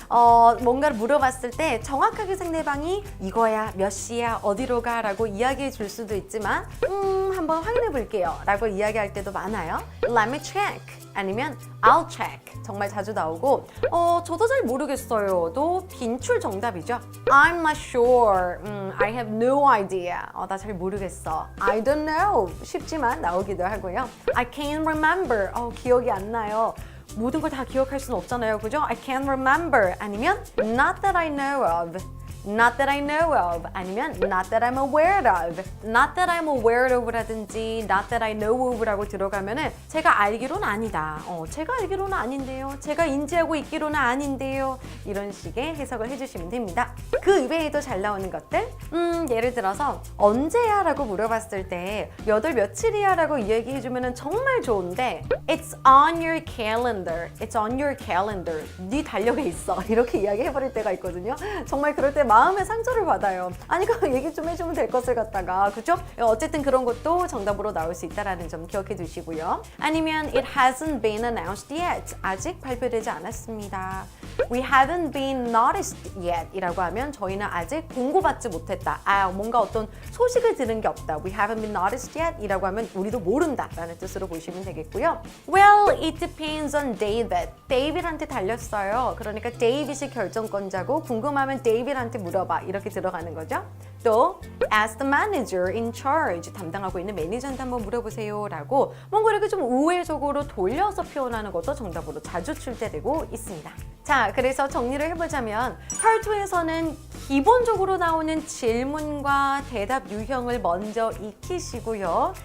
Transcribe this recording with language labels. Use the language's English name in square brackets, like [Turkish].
[Korean] 뭔가를 물어봤을 때 정확하게 상대방이 이거야, 몇 시야, 어디로 가 라고 이야기해 줄 수도 있지만 한번 확인해 볼게요 라고 이야기할 때도 많아요. [English] Let me check [Korean] 아니면 [English] I'll check [Korean] 정말 자주 나오고 저도 잘 모르겠어요 도 빈출 정답이죠. [English] I'm not sure, I have no idea [Korean] 나 잘 모르겠어. [English] I don't know [Korean] 쉽지만 나오기도 하고요. [English] I can't remember [Korean] 기억이 안 나요. 모든 걸 다 기억할 수는 없잖아요, 그죠? [English] I can't remember 아니면 not that I know of Not that I know of 아니면 not that I'm aware of. Not that I'm aware of [Korean] 라든지 [English] not that I know of [Korean] 라고 들어가면은 제가 알기로는 아니다. 제가 알기로는 아닌데요. 제가 인지하고 있기로는 아닌데요. 이런 식의 해석을 해주시면 됩니다. 그 외에도 잘 나오는 것들 예를 들어서 언제야 라고 물어봤을 때 몇 월 며칠이야 라고 이야기해주면은 정말 좋은데 [English] It's on your calendar. It's on your calendar. [Korean] 네 달력에 있어. 이렇게 이야기해버릴 때가 있거든요. 정말 그럴 때 마음의 상처를 받아요. 아니 그 얘기 좀 해주면 될 것을 갖다가 그죠? 어쨌든 그런 것도 정답으로 나올 수 있다는 점 기억해 두시고요. [English] 아니면 It hasn't been announced yet. [Korean] 아직 발표되지 않았습니다. [English] We haven't been noticed yet [Korean] 이라고 하면 저희는 아직 공고받지 못했다. 뭔가 어떤 소식을 들은 게 없다. [English] We haven't been noticed yet [Korean] 이라고 하면 우리도 모른다 라는 뜻으로 보시면 되겠고요. [English] Well, it depends on David. [Korean] 데이빗한테 달렸어요. 그러니까 데이빗이 결정권자고 궁금하면 데이빗한테 물어봐 이렇게 들어가는 거죠. 또 [English] Ask the manager in charge. [Korean] 담당하고 있는 매니저한테 한번 물어보세요 라고 뭔가 이렇게 좀 우회적으로 돌려서 표현하는 것도 정답으로 자주 출제되고 있습니다. 자, 그래서 정리를 해보자면 Part 2에서는 기본적으로 나오는 질문과 대답 유형을 먼저 익히시고요.